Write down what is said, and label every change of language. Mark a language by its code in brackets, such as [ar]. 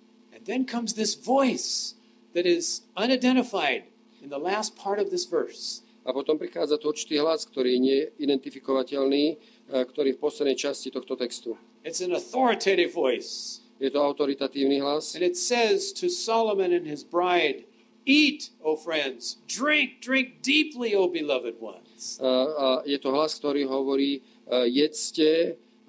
[en] And then comes this voice that is unidentified in the last part of this verse. [sk] A potom prichádza to určitý hlas, ktorý je neidentifikovateľný, ktorý v poslednej časti tohto textu. [en] It's an authoritative voice. [sk] Je to autoritatívny hlas. [en] And it says to Solomon and his bride, eat, O friends, drink deeply, O beloved ones. [sk] Je to hlas, ktorý hovorí, jedzte.